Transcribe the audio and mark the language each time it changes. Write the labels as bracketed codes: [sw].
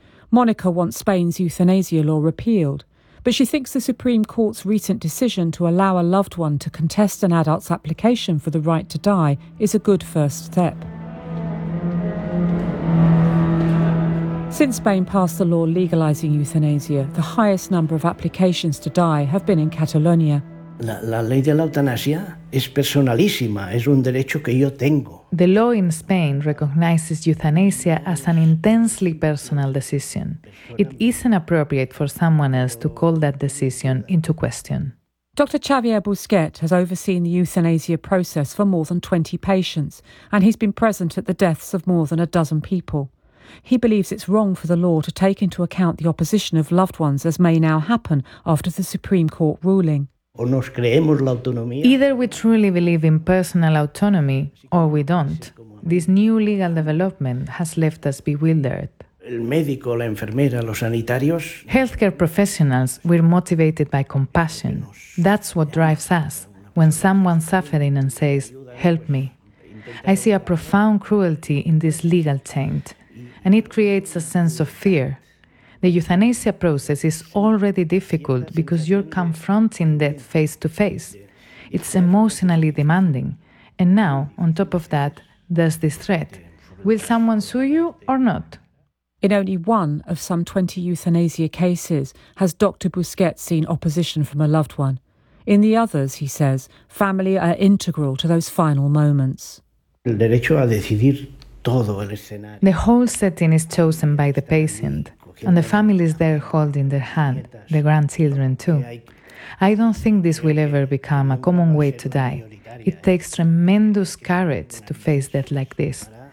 [en] Monica wants Spain's euthanasia law repealed, but she thinks the Supreme Court's recent decision to allow a loved one to contest an adult's application for the right to die is a good first step. Since Spain passed the law legalising euthanasia, the highest number of applications to die have been in Catalonia. [es] La ley de la eutanasia es personalísima, es un derecho que yo tengo. [en] The law in Spain recognizes euthanasia as an intensely personal decision. It isn't appropriate for someone else to call that decision into question. Dr. Xavier Busquet has overseen the euthanasia process for more than 20 patients, and he's been present at the deaths of more than a dozen people. He believes it's wrong for the law to take into account the opposition of loved ones, as may now happen after the Supreme Court ruling. Either we truly believe in personal autonomy or we don't. This new legal development has left us bewildered. [es] El médico, la enfermera, los sanitarios. [en] Healthcare professionals, we're motivated by compassion. That's what drives us. When someone's suffering and says, "Help me," I see a profound cruelty in this legal change, and it creates a sense of fear. The euthanasia process is already difficult because you're confronting death face to face. It's emotionally demanding. And now, on top of that, there's this threat. Will someone sue you or not? In only one of some 20 euthanasia cases has Dr. Busquet seen opposition from a loved one. In the others, he says, family are integral to those final moments. [es] El derecho a decidir todo el [en] escenario. The whole setting is chosen by the patient. And the families there holding their hand, the grandchildren too. I don't think this will ever become a common way to die. It takes tremendous courage to face death like this.